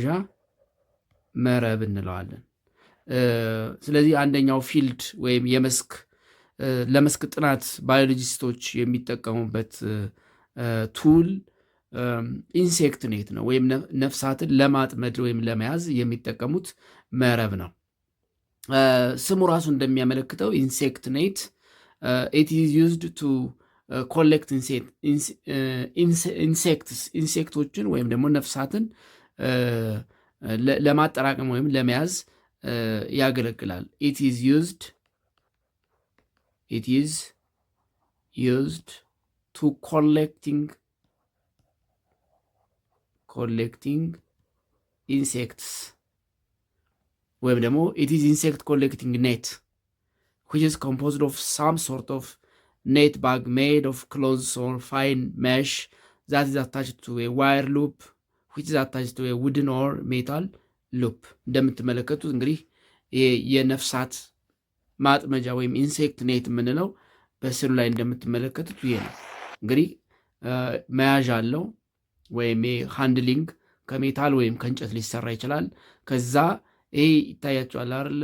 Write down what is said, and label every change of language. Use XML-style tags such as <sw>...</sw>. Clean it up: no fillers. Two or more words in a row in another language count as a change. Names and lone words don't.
<am>መረብ እንለዋለን። ስለዚህ አንደኛው ፊልድ ወይም ለመስክ ጥናት ባዮሎጂስቶች የሚጠቀሙበት</am> <en>tool insect net</en> <am>ነው፣ ወይም ነፍሳትን ለማጥመድ ወይም ለመያዝ የሚጠቀሙት መረብ ነው። ስሙ ራሱ እንደሚያመለክተው</am> <en>insect net it is used to</en> <am>ኮሌክት ኢንሴክቶችን ወይም ደግሞ ነፍሳትን ለማጠራቀም ወይም ለመያዝ ያገለግላል።</am> <en>it is used to collecting insects</en> <am>ወይም ደግሞ</am> <en>it is insect collecting net which is composed of some sort of net bag made of cloth or fine mesh that is attached to a wire loop which is attached to a wooden or metal loop።</en> <am>እንደምትመለከቱት እንግዲህ የነፍሳት ማጥመጃ ወይም ኢንሴክት ኔት የምንለው በስዕሉ ላይ እንደምትመለከቱት ይሄ ነው። እንግዲህ መያዣ አለው ወይም ሃንድሊንግ ከሜታል ወይም ከእንጨት ሊሰራ ይችላል። ከዛ ይሄ ይታያቸዋል አይደል?</am>